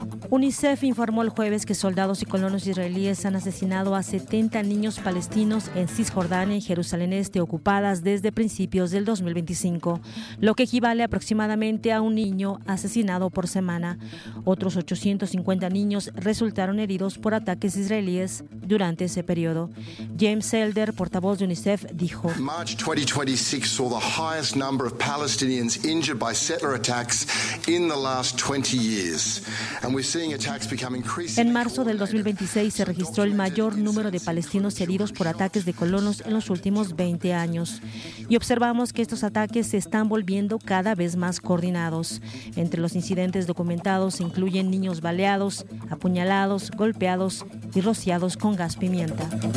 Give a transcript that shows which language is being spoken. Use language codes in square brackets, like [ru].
[es] UNICEF informó el jueves que soldados y colonos israelíes han asesinado a 70 niños palestinos en Cisjordania y Jerusalén Este ocupadas desde principios del 2025, lo que equivale aproximadamente a un niño asesinado por semana. Otros 850 niños resultaron heridos por ataques israelíes durante ese periodo. James Elder, portavoz de UNICEF, dijo: [en] March 2026 saw the highest number of Palestinians injured by settler attacks in the last 20 years. [es] En marzo del 2026 se registró el mayor número de palestinos heridos por ataques de colonos en los últimos 20 años. Y observamos que estos ataques se están volviendo cada vez más coordinados. Entre los incidentes documentados se incluyen niños baleados, apuñalados, golpeados y rociados con gas pimienta.